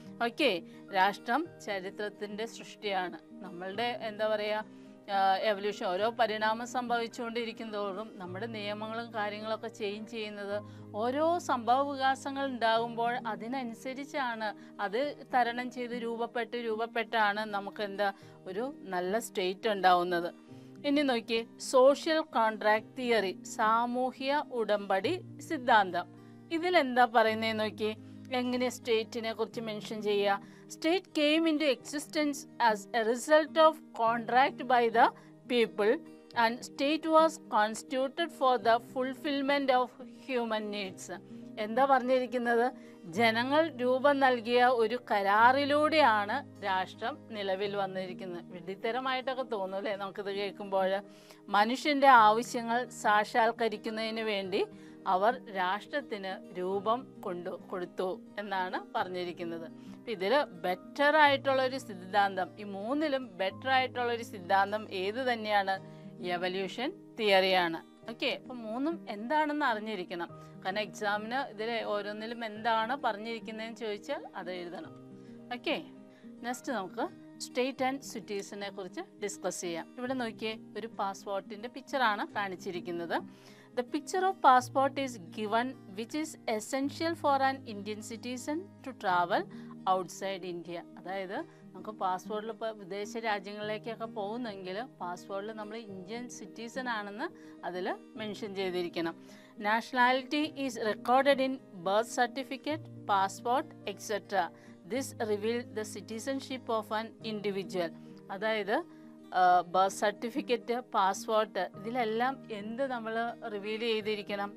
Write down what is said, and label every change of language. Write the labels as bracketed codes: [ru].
[ml] Okay, രാഷ്ട്രം ചരിത്രത്തിൻ്റെ സൃഷ്ടിയാണ്. നമ്മളുടെ എന്താ പറയുക, എവല്യൂഷൻ, ഓരോ പരിണാമം സംഭവിച്ചുകൊണ്ടിരിക്കുന്നതോറും നമ്മുടെ നിയമങ്ങളും കാര്യങ്ങളൊക്കെ ചേഞ്ച് ചെയ്യുന്നത് ഓരോ സംഭവ വികാസങ്ങൾ ഉണ്ടാകുമ്പോൾ അതിനനുസരിച്ചാണ്, അത് തരണം ചെയ്ത് രൂപപ്പെട്ടാണ് നമുക്ക് എന്താ ഒരു നല്ല സ്റ്റേറ്റ് ഉണ്ടാവുന്നത്. ഇനി നോക്കി, സോഷ്യൽ കോൺട്രാക്ട് തിയറി, സാമൂഹ്യ ഉടമ്പടി സിദ്ധാന്തം. ഇതിലെന്താ പറയുന്നത് നോക്കി, എങ്ങനെ സ്റ്റേറ്റിനെ കുറിച്ച് മെൻഷൻ ചെയ്യുക. [en] State came into existence as a result of contract by the people and state was constituted for the fulfillment of human needs. [ml] എന്താ പറഞ്ഞിരിക്കുന്നത്? ജനങ്ങൾ രൂപം നൽകിയ ഒരു കരാറിലൂടെയാണ് രാഷ്ട്രം നിലവിൽ വന്നിരിക്കുന്നത്. വിഡ്ഢിത്തരമായിട്ടൊക്കെ തോന്നൂല്ലേ നമുക്കിത് കേൾക്കുമ്പോൾ? മനുഷ്യൻ്റെ ആവശ്യങ്ങൾ സാക്ഷാത്കരിക്കുന്നതിന് വേണ്ടി അവർ രാഷ്ട്രത്തിന് രൂപം കൊടുത്തു എന്നാണ് പറഞ്ഞിരിക്കുന്നത്. ഇതിൽ ബെറ്റർ ആയിട്ടുള്ളൊരു സിദ്ധാന്തം, ഈ മൂന്നിലും ബെറ്റർ ആയിട്ടുള്ളൊരു സിദ്ധാന്തം ഏത് തന്നെയാണ്? എവല്യൂഷൻ തിയറിയാണ്. ഓക്കെ, അപ്പം മൂന്നും എന്താണെന്ന് അറിഞ്ഞിരിക്കണം. കാരണം എക്സാമിന് ഇതിൽ ഓരോന്നിലും എന്താണ് പറഞ്ഞിരിക്കുന്നതെന്ന് ചോദിച്ചാൽ അത് എഴുതണം. ഓക്കെ, നെക്സ്റ്റ് നമുക്ക് സ്റ്റേറ്റ് ആൻഡ് സിറ്റീസിനെ കുറിച്ച് ഡിസ്കസ് ചെയ്യാം. ഇവിടെ നോക്കിയേ, ഒരു പാസ്പോർട്ടിൻ്റെ പിക്ചറാണ് കാണിച്ചിരിക്കുന്നത്. [en] The picture of passport is given which is essential for an Indian citizen to travel outside India. അതായത് [ml] നമുക്ക് പാസ്പോർട്ടിൽ ഇപ്പോൾ വിദേശ രാജ്യങ്ങളിലേക്കൊക്കെ പോകുന്നെങ്കിൽ പാസ്പോർട്ടിൽ നമ്മൾ ഇന്ത്യൻ സിറ്റിസൺ ആണെന്ന് അതിൽ മെൻഷൻ ചെയ്തിരിക്കണം. [en] Nationality is recorded in birth certificate, passport etcetera. This reveal the citizenship of an individual. [ml] അതായത് birth certificate, passport, ഇതിലെല്ലാം എന്ത് നമ്മൾ റിവീൽ ചെയ്തിരിക്കണം?